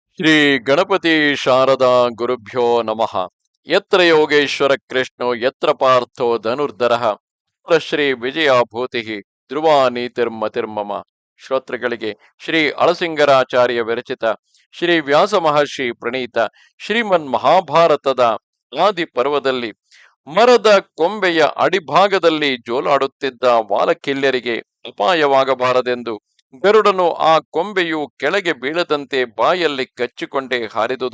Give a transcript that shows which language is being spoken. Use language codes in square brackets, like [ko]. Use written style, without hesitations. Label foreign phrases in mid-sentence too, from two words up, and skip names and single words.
[sa] ಶ್ರೀ ಗಣಪತಿ ಶಾರದಾ ಗುರುಭ್ಯೋ ನಮಃ. ಯತ್ರ ಯೋಗೇಶ್ವರ ಕೃಷ್ಣೋ ಯತ್ರ ಪಾರ್ಥೋ ಧನುರ್ಧರಃ ತತ್ರ ಶ್ರೀ ವಿಜಯಾಭೂತಿ ಧ್ರುವ ನೀತಿರ್ಮತಿರ್ಮಮ. [kn] ಶ್ರೋತೃಗಳಿಗೆ ಶ್ರೀ ಅಳಸಿಂಗರಾಚಾರ್ಯ ವಿರಚಿತ ಶ್ರೀ ವ್ಯಾಸ ಮಹರ್ಷಿ ಪ್ರಣೀತ ಶ್ರೀಮನ್ ಮಹಾಭಾರತದ ಆದಿ ಪರ್ವದಲ್ಲಿ ಮರದ ಕೊಂಬೆಯ ಅಡಿಭಾಗದಲ್ಲಿ ಜೋಲಾಡುತ್ತಿದ್ದ ವಾಲಕಿಲ್ಯರಿಗೆ ಅಪಾಯವಾಗಬಾರದೆಂದು ಗರುಡನು ಆ ಕೊಂಬೆಯು ಕೆಳಗೆ ಬೀಳದಂತೆ ಬಾಯಲ್ಲಿ ಕಚ್ಚಿಕೊಂಡೇ ಹಾರಿದುದು.